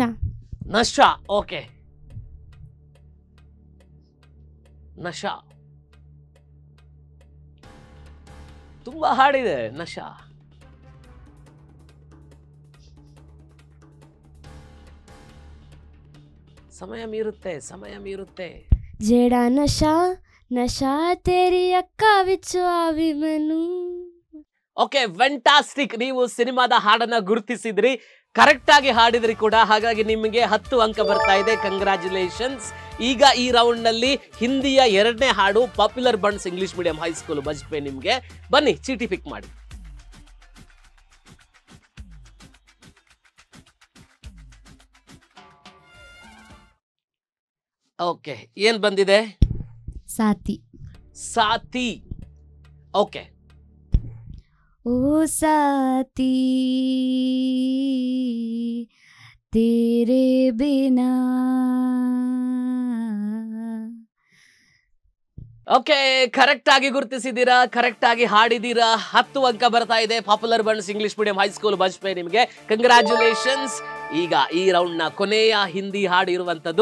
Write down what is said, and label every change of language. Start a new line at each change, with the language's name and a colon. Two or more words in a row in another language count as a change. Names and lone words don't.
Kannada: ನಶಾ. ಓಕೆ, ನಶಾ ತುಂಬಾ ಹಾಡಿದೆ. ನಶಾ ಸಮಯ ಮೀರುತ್ತೆ.
Punjabi: ਜਿਹੜਾ ਨਸ਼ਾ ਨਸ਼ਾ ਤੇਰੀ ਅੱਖਾਂ ਵਿੱਚੋਂ ਆਵੇ ਮੈਨੂੰ.
English: okay, fantastic.
Kannada: ನೀವು ಸಿನಿಮಾದ ಹಾಡನ್ನ ಗುರುತಿಸಿದ್ರಿ, ಕರೆಕ್ಟ್ ಆಗಿ ಹಾಡಿದ್ರಿ ಕೂಡ. ಹಾಗಾಗಿ ನಿಮಗೆ 10 ಅಂಕ ಬರ್ತಾ ಇದೆ. ಕಂಗ್ರಾಚುಲೇಷನ್ಸ್. ಈಗ ಈ ರೌಂಡ್ ನಲ್ಲಿ ಹಿಂದಿಯ 2ನೇ ಹಾಡು ಪಾಪ್ಯುಲರ್ ಬಂಡ್ಸ್ ಇಂಗ್ಲಿಷ್ ಮೀಡಿಯಂ ಹೈಸ್ಕೂಲ್ ಬಜ್ಪೆ. ನಿಮ್ಗೆ ಬನ್ನಿ ಚೀಟಿ ಪಿಕ್ ಮಾಡಿ. ಓಕೆ, ಏನ್ ಬಂದಿದೆ? ಸಾತಿ. ಓಕೆ,
Hindi: ओ साथी तेरे बिना.
Kannada: ಓಕೆ, ಕರೆಕ್ಟ್ ಆಗಿ ಗುರುತಿಸಿದ್ದೀರಾ, ಕರೆಕ್ಟ್ ಆಗಿ ಹಾಡಿದ್ದೀರಾ. 10 ಅಂಕ ಬರ್ತಾ ಇದೆ. ಪಾಪ್ಯುಲರ್ ಬಂಡ್ಸ್ ಇಂಗ್ಲಿಷ್ ಮೀಡಿಯಂ ಹೈಸ್ಕೂಲ್ ಬಜ್ಪೆ. ನಿಮಗೆ ಕಂಗ್ರಾಚುಲೇಷನ್ಸ್. ಈಗ ಈ ರೌಂಡ್ ನ ಕೊನೆಯ ಹಿಂದಿ ಹಾಡು ಇರುವಂತದ್ದು.